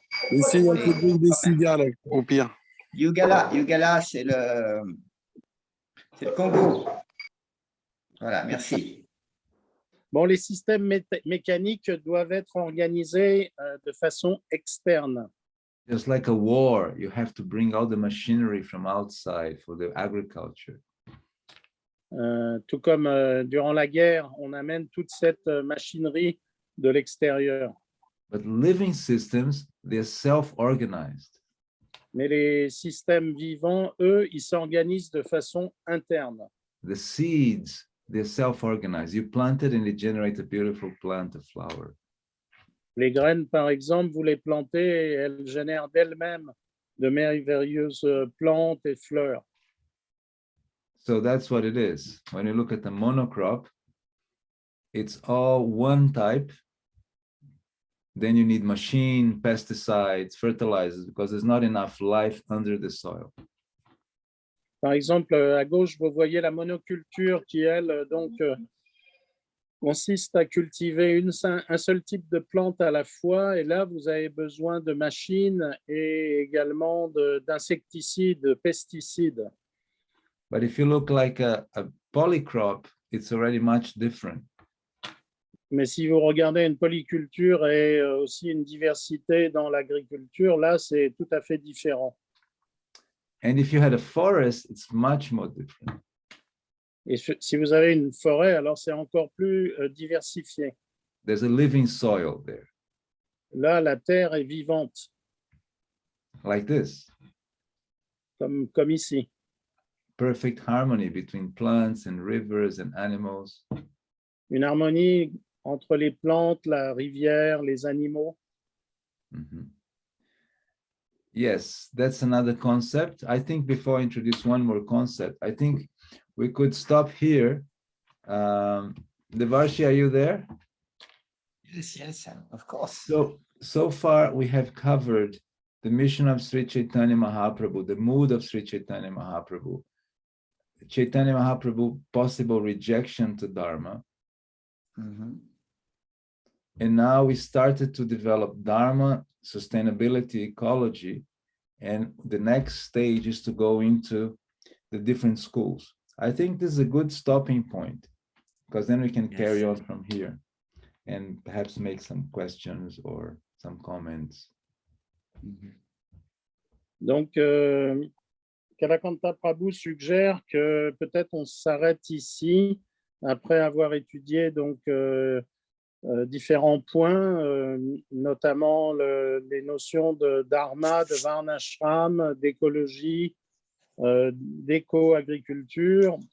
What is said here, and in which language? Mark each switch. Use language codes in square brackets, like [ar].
[fr] Ici, il y a le bruit des cigales, au pire. Yugala, c'est le Congo. Voilà, merci. Bon, les systèmes mécaniques doivent être organisés de façon externe. [en] Just like a war, you have to bring all the machinery from outside for the agriculture. [fr] Tout comme durant la guerre, on amène toute cette machinerie de l'extérieur. [en] But living systems, they're self-organized. [fr] Mais les systèmes vivants, eux, ils s'organisent de façon interne. [en] The seeds, they're self-organized. You plant it and they generate a beautiful plant, a flower. [fr] Les graines, par exemple, vous les plantez et elles génèrent d'elles-mêmes de merveilleuses plantes et fleurs. [en] So that's what it is. When you look at the monocrop, it's all one type. Then you need machine, pesticides, fertilizers, because there's not enough life under the soil. [fr] Par exemple, à gauche, vous voyez la monoculture qui, elle, donc, consiste à cultiver un seul type de plante à la fois. Et là, vous avez besoin de machines et également d'insecticides, de pesticides. [en] But if you look like a polycrop, it's already much different. [fr] Mais si vous regardez une polyculture et aussi une diversité dans l'agriculture, là, c'est tout à fait différent. [en] And if you had a forest, it's much more different. [fr] Et si vous avez une forêt, alors c'est encore plus diversifié. [en] There's a living soil there. [fr] Là, la terre est vivante. [en] Like this. [fr] Comme ici. [en] Perfect harmony between plants and rivers and animals. [fr] Une harmonie entre les plantes, la rivière, les animaux. Mm-hmm. [en] Yes, that's another concept. I think before I introduce one more concept, I think we could stop here. Devarshi, are you there? Yes, of course. So far we have covered the mission of Sri Chaitanya Mahaprabhu, the mood of Sri Chaitanya Mahaprabhu, Chaitanya Mahaprabhu, possible rejection to Dharma. Mm-hmm. And now we started to develop Dharma, sustainability, ecology, and the next stage is to go into the different schools. I think this is a good stopping point, because then we can carry on from here and perhaps make some questions or some comments. Mm-hmm. [fr] Donc, Kalakantha Prabhu suggère que peut-être on s'arrête ici après avoir étudié donc différents points, notamment les notions de dharma, de varnashram, d'écologie, d'éco-agriculture.